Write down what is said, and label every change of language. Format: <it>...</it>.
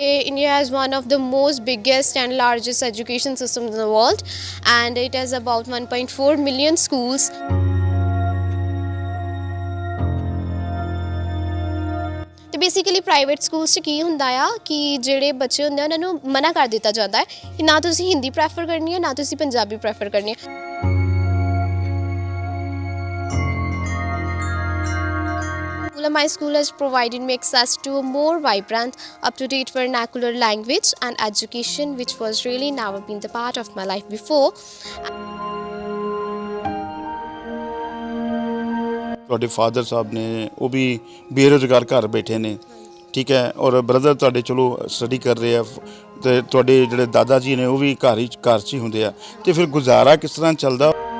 <en>India has one of the most biggest and largest education systems in the world, and it has about 1.4 million schools.</en> <pa>ਤੇ basically private schools 'ਚ ਕੀ ਹੁੰਦਾ ਆ ਕਿ ਜਿਹੜੇ ਬੱਚੇ ਹੁੰਦੇ ਆ ਉਹਨਾਂ ਨੂੰ ਮਨਾ ਕਰ ਦਿੱਤਾ ਜਾਂਦਾ ਹੈ ਕਿ ਨਾ ਤੁਸੀਂ ਹਿੰਦੀ ਪ੍ਰੈਫਰ ਕਰਨੀ ਹੈ ਨਾ ਤੁਸੀਂ ਪੰਜਾਬੀ ਪ੍ਰੈਫਰ ਕਰਨੀ ਹੈ।</pa> <en>My school has provided me access to a more vibrant, up-to-date vernacular language and education, which was really never been the part of my life before.</en> <pa>ਤੁਹਾਡੇ ਫਾਦਰ ਸਾਹਿਬ ਨੇ ਉਹ ਵੀ ਬੇਰੁਜ਼ਗਾਰ ਘਰ ਬੈਠੇ ਨੇ, ਠੀਕ ਹੈ, ਔਰ ਬ੍ਰਦਰ ਤੁਹਾਡੇ ਚਲੋ ਸਟੱਡੀ ਕਰ ਰਹੇ ਆ, ਅਤੇ ਤੁਹਾਡੇ ਜਿਹੜੇ ਦਾਦਾ ਜੀ ਨੇ ਉਹ ਵੀ ਘਰ 'ਚ ਹੀ ਹੁੰਦੇ ਆ, ਅਤੇ ਫਿਰ ਗੁਜ਼ਾਰਾ ਕਿਸ ਤਰ੍ਹਾਂ ਚੱਲਦਾ।</pa>